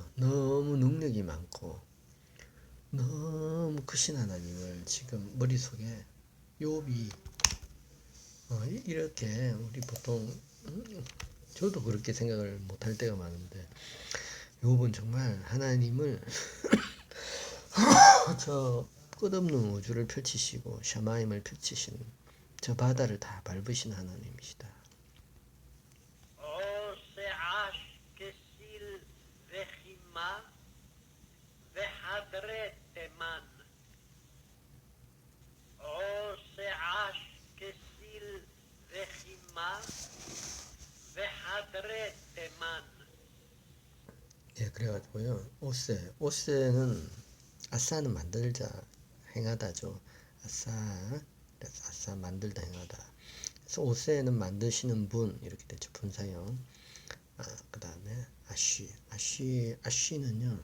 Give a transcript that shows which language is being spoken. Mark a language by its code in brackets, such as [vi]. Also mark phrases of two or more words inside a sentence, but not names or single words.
[ko] 너무 능력이 많고 너무 크신 하나님을 지금 머릿속에 욥이 이렇게 우리 보통 저도 그렇게 생각을 못할 때가 많은데 욥은 정말 하나님을 저 끝없는 우주를 펼치시고 샤마임을 펼치시는 저 바다를 다 밟으신 하나님이시다. [he] עושה כסיל וחימה וחדרי תימן. עושה כסיל וחימה וחדרי תימן. [ko] 예, 그래가지고요. 오세는 아싸는 만들자 행하다죠. 그래서 아싸 만들다 행하다. 그래서 오세는 만드시는 분 이렇게 되죠. 분사형. 그 다음에 아쉬는요.